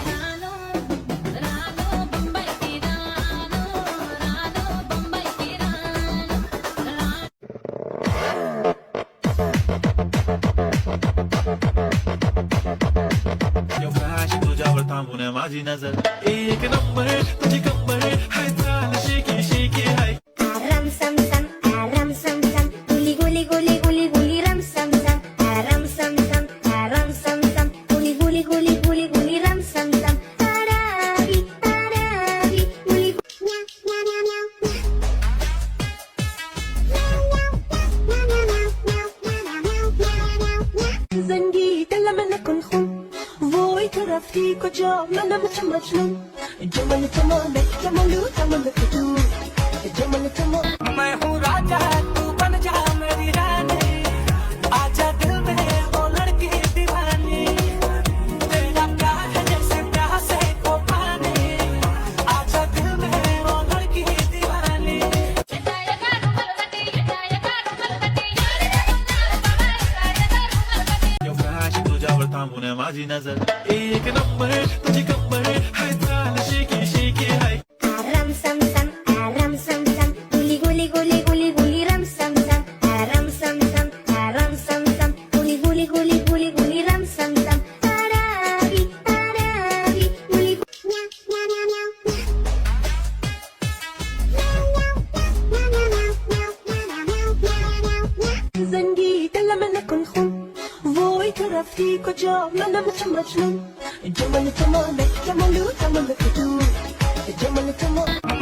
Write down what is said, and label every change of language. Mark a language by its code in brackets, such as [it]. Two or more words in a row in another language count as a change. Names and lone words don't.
[en] Yo flash [mr] तुझ्यावर थांबून आहे माझी नजर एक नंबर तुझी कंबर हाय चाल शेकी शेकी हाय Aram sam sam, aram sam sam, guli guli guli guli guli ram sam sam, aram sam sam, aram sam sam, guli guli guli guli guli ram sam sam. Arabi, guli meow meow meow meow. [fa] زنگی دلم نکن وای تو رفتی کجا منم چه مجنون جمال تمامه جمالو تمام تو جمال تمام [hi] मैं हूँ राजा तू बन जा मेरी रानी आजा दिल में वो लड़की दीवानी तेरा प्यार है जैसे प्यास है को पानी आजा दिल में वो लड़की दीवानी [en] Yo flash [mr] तुझ्यावर थांबून आहे माझी नजर एक नंबर तुझी कंबर हाय चाल शेकी शेकी हाय Aram sam sam, aram sam sam, guli guli guli guli guli ram sam sam, aram sam sam, aram sam sam, guli guli guli guli guli ram sam sam. Arabi, guli meow meow meow meow. [fa] زنگی دلم نکن وای تو رفتی کجا منم چه مجنون جمال تمامه جمالو تمام تو جمال تمام